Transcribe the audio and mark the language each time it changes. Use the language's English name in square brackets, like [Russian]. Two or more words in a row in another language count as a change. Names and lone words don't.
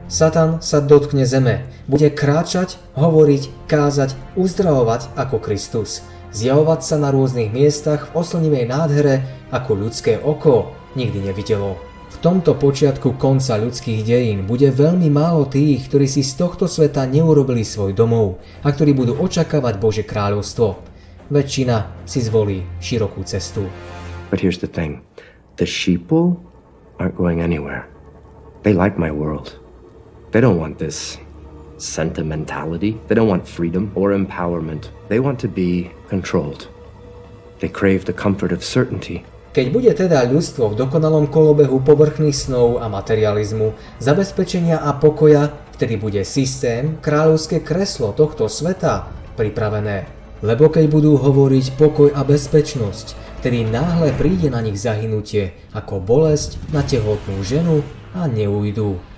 [Slovak] Satan sa dotkne zeme, bude kráčať, hovoriť, kázať, uzdravovať ako Kristus, zjavovať sa na rôznych miestach v oslnivej nádhere, ako ľudské oko nikdy nevidelo. V tomto počiatku konca ľudských dejín bude veľmi málo tých, ktorí si z tohto sveta neurobili svoj domov a ktorí budú očakávať Božie kráľovstvo. Väčšina si zvolí širokú cestu. [English] But here's the thing. The sheeple aren't going anywhere. They like my world. They don't want this sentimentality. They don't want freedom or empowerment. They want to be controlled. They crave the comfort of certainty. [Slovak] Keď bude teda ľudstvo v dokonalom kolobehu povrchných snov a materializmu, zabezpečenia a pokoja, vtedy bude systém, kráľovské kreslo tohto sveta pripravené. Lebo keď budú hovoriť pokoj a bezpečnosť, vtedy náhle príde na nich zahynutie, ako bolesť na tehotnú ženu a neújdu.